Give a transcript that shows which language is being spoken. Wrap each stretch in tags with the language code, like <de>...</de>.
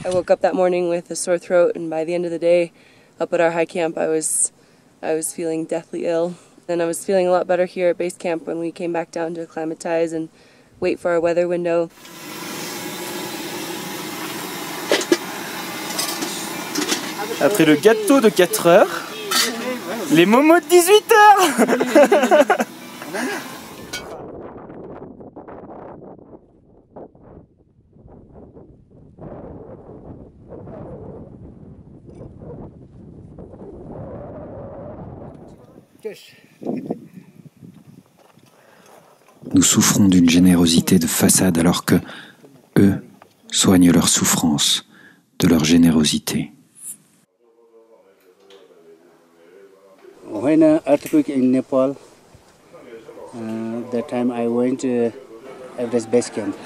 <en>I woke up that morning with a sore throat, and by the end of the day, up at our high camp, I was feeling deathly ill. And I was feeling a lot better here at base camp when we came back down to acclimatize and wait for our weather window.</en> <fr>Après le gâteau de 4 heures, les momos de 18 heures. Nous souffrons d'une générosité de façade alors que eux soignent leur souffrance de leur générosité.</fr> <en>When an earthquake in Nepal, that time I went to Everest Base Camp.</en>